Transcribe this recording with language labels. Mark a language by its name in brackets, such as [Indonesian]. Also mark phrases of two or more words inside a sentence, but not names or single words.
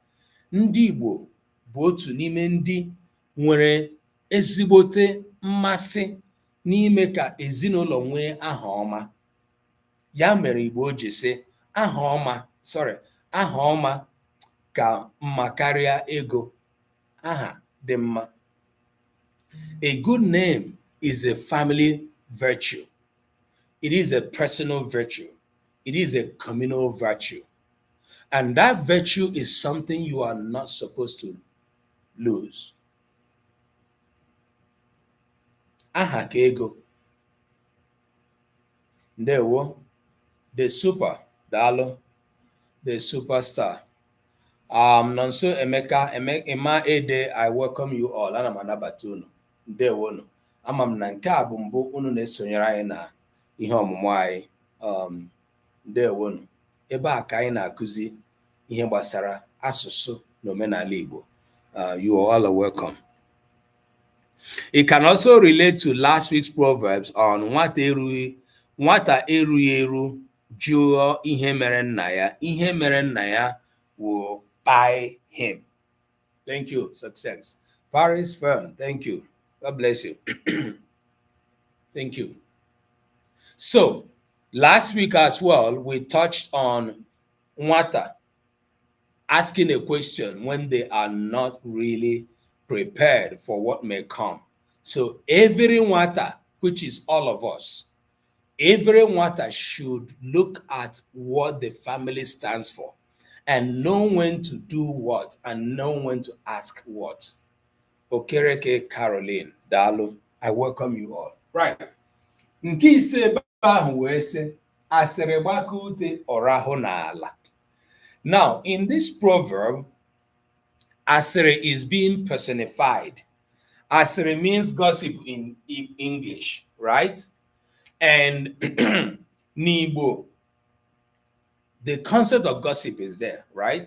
[Igbo] Ndị Igbo bụ otu n'ime ndị nwere ezigbote mmasị n'ime ka ezinụlọ nwee aha ọma. Ya mere Igbo ji sị aha ọma ka mma karịa ego. Aha dị mma. [English] A good name is a family virtue. It is a personal virtue. It is a communal virtue. And that virtue is something you are not supposed to lose. [Igbo] Aha ka ego. Ndewo. [English] The super, daalụ. The superstar. Nonso Emeka, Emma Ede, I welcome you all. [Igbo] Ana m anabata unu. Ndewo unu. Ama m na nke a bụ mbụ unu na-esonyere anyị na ihe ọmụmụ anyị. Ndewo unu. Ebe a ka anyị na-akụzi ihe gbasara asụsụ na omenala Igbo. [English] You all are welcome. It can also relate to last week's proverbs on [Igbo] nwata erughị eru jụọ ihe mere nna ya. Ihe mere nna ya [English] will buy him. Thank you. Success. Paris firm. Thank you. God bless you. Thank you. So, last week as well, we touched on nwata asking a question when they are not really prepared for what may come. So, every nwata, which is all of us, every nwata should look at what the family stands for and know when to do what and know when to ask what. Okereke Caroline, Dalo, I welcome you all. Right. [Igbo] Nke ise ebe ahụ wee sị, asịrị gbaka ute ọrahụ n'ala. [English] Now, in this proverb, Asịrị is being personified. Asịrị means gossip in English, right? And N'Igbo, the concept of gossip is there, right?